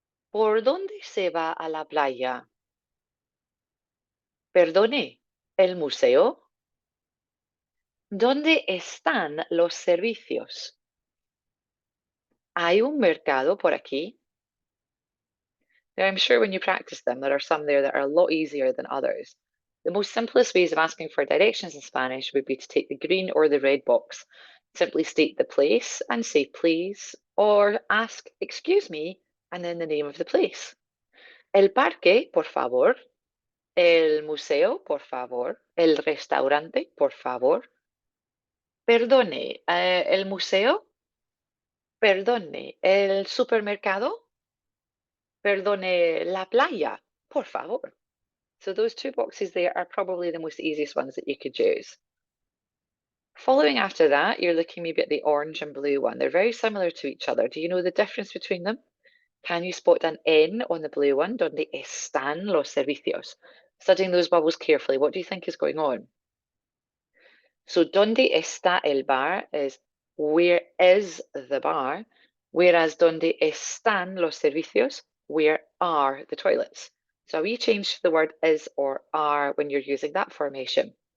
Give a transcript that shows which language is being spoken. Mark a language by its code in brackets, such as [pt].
[es] ¿Por dónde se va a la playa? Perdone, ¿el museo? ¿Dónde están los servicios? ¿Hay un mercado por aquí? [en] Now, I'm sure when you practice them, there are some there that are a lot easier than others. The most simplest ways of asking for directions in Spanish would be to take the green or the red box. Simply state the place and say please, or ask, excuse me, and then the name of the place. [es] El parque, por favor. El museo, por favor. El restaurante, por favor. Perdone, el museo. Perdone, el supermercado. Perdone, la playa, por favor. [en] So those two boxes there are probably the most easiest ones that you could use. Following after that, you're looking maybe at the orange and blue one. They're very similar to each other. Do you know the difference between them? Can you spot an N on the blue one? [es] Donde están los servicios? [en] Studying those bubbles carefully, what do you think is going on? So, [es] donde está el bar [en] is where is the bar, whereas [es] donde están los servicios, [en] where are the toilets? So a wee change to the word is or are when you're using that formation.